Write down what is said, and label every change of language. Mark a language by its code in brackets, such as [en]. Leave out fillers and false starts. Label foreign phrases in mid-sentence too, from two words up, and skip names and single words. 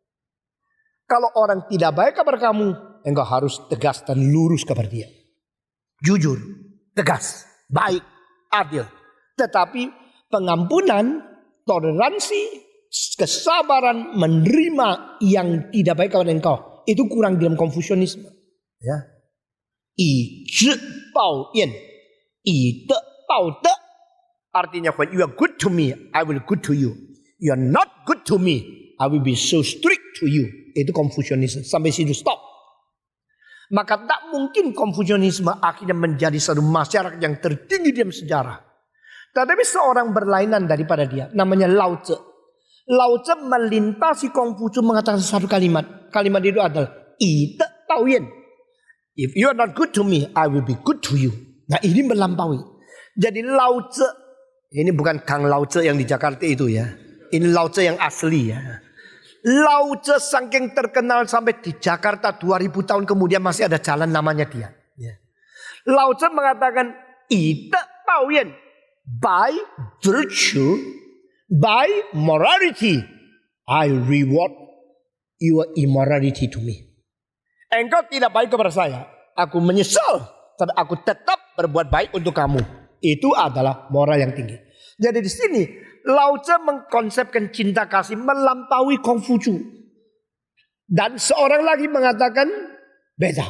[id] Kalau orang tidak baik kepada kamu, engkau harus tegas dan lurus kepada dia. Jujur, tegas, baik, adil. Tetapi pengampunan, toleransi, kesabaran, menerima yang tidak baik kepada engkau, itu kurang dalam Konfusianisme. Ya. [zh] 以知报怨，以德报德. [id] Artinya, [en] when you are good to me, I will good to you. You are not good to me, I will be so strict to you. [id] Itu Konfusianisme. Sampai situ stop. Maka tak mungkin Konfusianisme akhirnya menjadi satu masyarakat yang tertinggi dalam sejarah. Tetapi seorang berlainan daripada dia, namanya Lao Tzu. Lao Tzu melintasi Kongfucu mengatakan satu kalimat. Kalimat itu adalah [zh] 以德报怨. [en] If you are not good to me, I will be good to you. [id] Nah, ini melampaui. Jadi Lao Tzu, ini bukan Kang Lao Tzu yang di Jakarta itu ya. Ini Lao Tzu yang asli ya. Lao Tzu saking terkenal sampai di Jakarta 2000 tahun kemudian masih ada jalan namanya dia. Ya. Lao Tzu mengatakan [zh] 以德报怨. [en] By virtue, by morality, I reward your immorality to me. [id] Engkau tidak baik kepada saya, aku menyesal, tapi aku tetap berbuat baik untuk kamu. Itu adalah moral yang tinggi. Jadi di sini Lao Tzu mengkonsepkan cinta kasih melampaui Konghucu. Dan seorang lagi mengatakan beda.